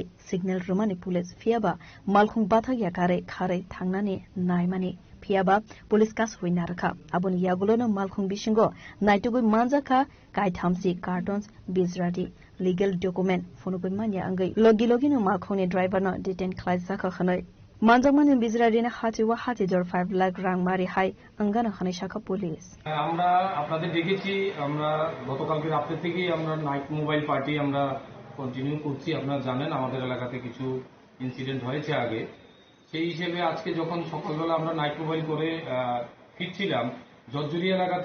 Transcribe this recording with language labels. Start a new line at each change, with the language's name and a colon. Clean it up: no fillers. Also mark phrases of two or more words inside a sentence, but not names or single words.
Bodo: सिग्नेल रुमानि पुलिस फियाबा मालखुं बाथागिया कारै खारै थांनानि नायमानि फियाबा पुलिस कास हुइ नारखा आबुनि यागुलोनो मालखुं बिसिंगो नाइटुगै मानजाखा काइथामसि कार्टन्स बिजरादि
English: legal document
Bodo: फनुगै मानिया अंगै लगी लगिनो मालखुंनि ड्राइभारनो डिटेन खालायजाखा खनै मानजाकमानि बिजरादिनो हातिवा हातिजर 5 लाख रां मारि हाय अंगानो खनै शाखा पुलिस
Bangla: আমরা আপনাদের দেখেছি আমরা গতকালকে রাত্রে থেকেই আমরা
English: night mobile party
Bangla: আমরা কন্টিনিউ করছি আপনারা জানেন আমাদের এলাকাতে কিছু ইনসিডেন্ট হয়েছে আগে সেই হিসেবে আজকে যখন সকালবেলা আমরা
English: night mobile
Bangla: করে ফিরছিলাম জর্জরি এলাকাতে